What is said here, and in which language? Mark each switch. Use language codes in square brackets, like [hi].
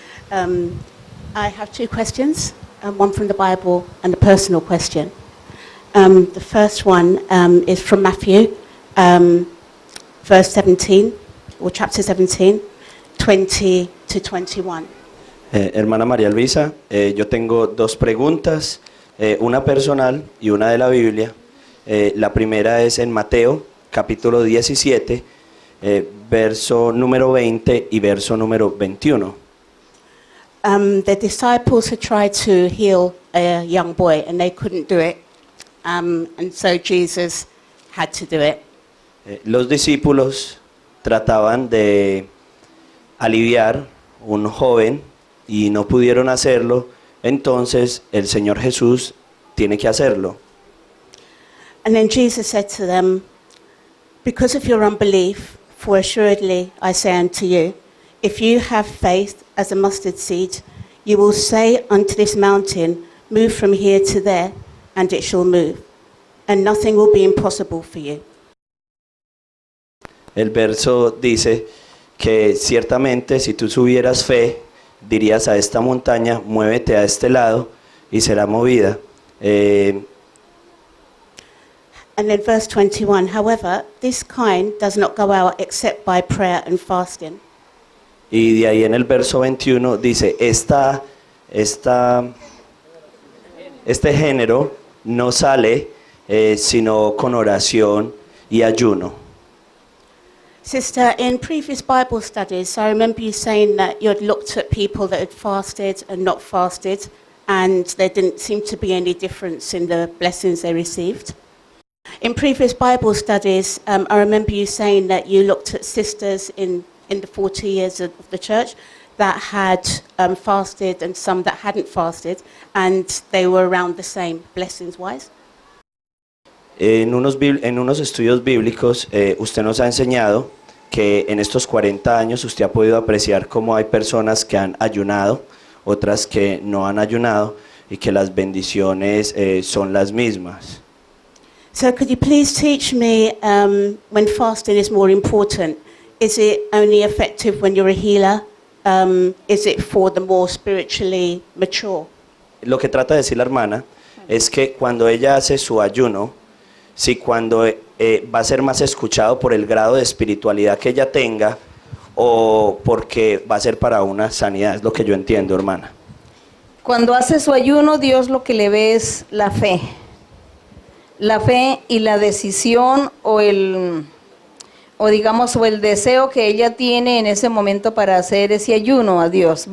[en] I have two questions, one from the Bible and a personal question. The first one is from Matthew, verse 17, or chapter 17, 20 to 21. [es] Hermana María Luisa, yo tengo dos preguntas, una personal y una de la Biblia. La primera es en Mateo, capítulo 17, verso número 20 y verso número 21. [en] The disciples had tried to heal a young boy and they couldn't do it, and so Jesus had to do it. [es] Los discípulos trataban de aliviar un joven y no pudieron hacerlo, entonces el Señor Jesús tiene que hacerlo. [en] And then Jesus said to them, because of your unbelief, for assuredly I say unto you, if you have faith as a mustard seed, you will say unto this mountain, move from here to there, and it shall move, and nothing will be impossible for you. [es] El verso dice que ciertamente si tú tuvieras fe, dirías a esta montaña, muévete a este lado y será movida. [en] And then verse 21, however, this kind does not go out except by prayer and fasting. [es] Y de ahí en el verso 21 dice, este género no sale sino con oración y ayuno. [en] Sister, in previous Bible studies, I remember you saying that you had looked at people that had fasted and not fasted, and there didn't seem to be any difference in the blessings they received. In previous Bible studies, I remember you saying that you looked at sisters in the 40 years of the church that had fasted and some that hadn't fasted, and they were around the same, blessings-wise. [es] En unos estudios bíblicos, usted nos ha enseñado que en estos 40 años usted ha podido apreciar cómo hay personas que han ayunado, otras que no han ayunado, y que las bendiciones son las mismas. [en] So could you please teach me when fasting is more important? Is it only effective when you're a healer? Is it for the more spiritually mature? [es] Lo que trata de decir la hermana es que cuando ella hace su ayuno, si cuando va a ser más escuchado por el grado de espiritualidad que ella tenga o porque va a ser para una sanidad, es lo que yo entiendo, hermana. Cuando hace su ayuno, Dios lo que le ve es la fe. La fe y la decisión o el deseo que ella tiene en ese momento para hacer ese ayuno a Dios.